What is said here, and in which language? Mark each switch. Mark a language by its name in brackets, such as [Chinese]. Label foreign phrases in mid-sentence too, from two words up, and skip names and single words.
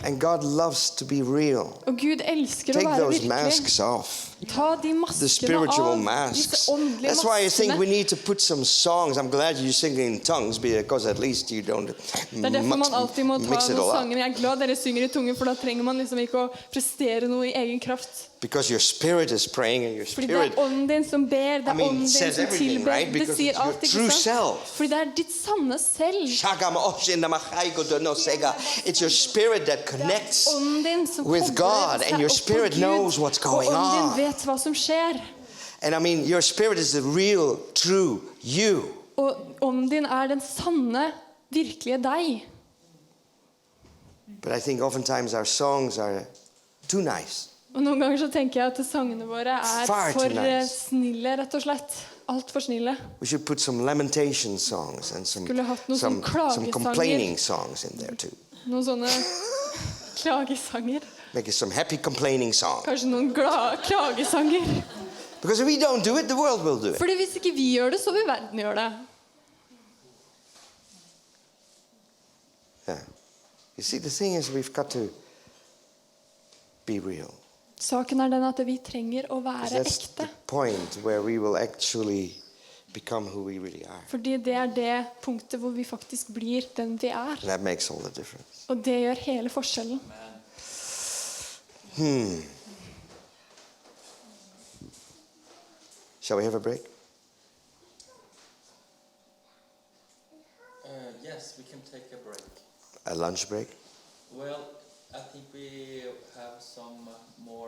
[English] And God loves to be real. [Norwegian] Og Gud elsker å [English] Take [Norwegian] være [English] those [Norwegian] virkelig. [English] masks off. [Norwegian] Ta de [English] The [Norwegian] maskene [English] spiritual [Norwegian] av. [English] masks. [Norwegian] Disse åndelige [English] That's why I think we [Norwegian] maskene. [English] need to put some songs. I'm glad you sing in tongues because at least you don't [Norwegian] Det er derfor man alltid må ta [English] mix it [Norwegian] noen [English] all [Norwegian] sanger. [English] up. [Norwegian] Jeg er glad dere synger i tunge, for da trenger man liksom ikke å prestere noe i egen kraft. [English] Because your spirit is praying and your [Norwegian] Fordi det [English] spirit [Norwegian] er ånden din som ber, det er ånden din [English] says [Norwegian] som [English] everything, [Norwegian] tilber. [English] right? [Norwegian] Det [English] Because [Norwegian] sier [English] it's your [Norwegian] alt, ikke [English] true [Norwegian] sant? [English] self. [Norwegian] Fordi det er ditt sanne selv. [English] It's your spirit that connects [Norwegian] Ånden din som [English] with [Norwegian] kobler [English] God, [Norwegian] seg [English] and your [Norwegian] opp på [English] spirit [Norwegian] Gud. [English] knows what's [Norwegian] Og [English] going [Norwegian] ånden [English] on. [Norwegian] din vet hva som skjer. [English] And I mean, your spirit is the real, true you. [Norwegian] Og ånden din er den sanne, virkelige deg. [English] But I think oftentimes our songs are too nice. [Norwegian] Og noen ganger så tenker jeg at sangene våre er [English] Far too [Norwegian] for [English] nice. [Norwegian] snille, rett og slett. Alt for snille. [English] We should put some lamentation songs and [Norwegian] Skulle hatt noen [English] some [Norwegian] klagesanger. [English] complaining songs in there too. [Norwegian] Noen sånne klagesanger. [English] Make it some happy complaining songs. [Norwegian] Kanskje noen klagesanger. [English] Because if we don't do it, the world will do it. [Norwegian] Fordi hvis ikke vi gjør det, så vil verden gjøre det. [English] Yeah. You see, the thing is, we've got to be real. [Norwegian] Saken er den at vi trenger å være [English] That's the [Norwegian] ekte. [English] point where we will actually become who we really are. [Norwegian] Fordi det er det punktet hvor vi faktisk blir den vi er. [English] That makes all the difference. [Norwegian] Og det gjør hele forskjellen. [English] Shall we have a break? Yes, we can take a break. A lunch break? Well, I think we have some more.